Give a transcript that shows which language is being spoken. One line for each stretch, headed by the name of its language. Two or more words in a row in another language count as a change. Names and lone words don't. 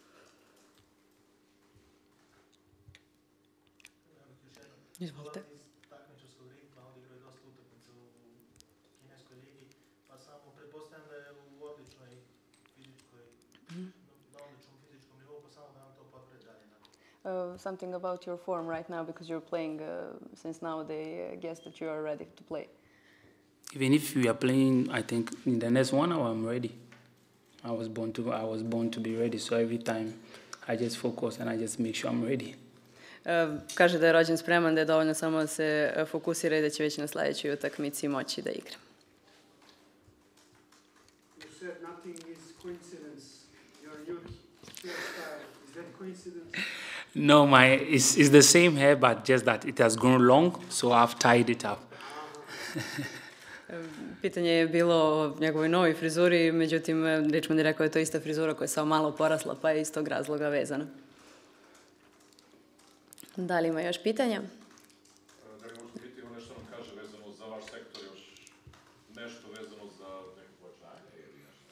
Serbian: Izvolite. Takmičarskog ritma, odigrao je dosta utakmica u kineskoj ligi, pa samo pretpostavljam da je u odličnom fizičkom nivou, pa samo da nam to potvrdi dalje.
English: Something about your form right now, because you're playing since now they guess that you are ready to play. Even if we are playing, I think in the next 1 hour I'm ready. I was born to be ready, so every time I just focus and I just make sure I'm ready.
Serbian: Kaže da je rođen spreman, da je dovoljno samo da se fokusira i da će već na sledećoj utakmici moći da igra.
English: You said nothing is coincidence. Your hairstyle, is that coincidence? No, it's the same hair, but just that it has grown long, so I've tied it up.
Serbian: Pitanje je bilo o njegovoj novoj frizuri, međutim, Ričmond je rekao da je to ista frizura koja je samo malo porasla, pa je iz tog razloga vezana. Da li ima još pitanja? Da li možete biti nešto nam kaže vezano za vaš sektor, još nešto vezano za neko pojačanje ili nešto?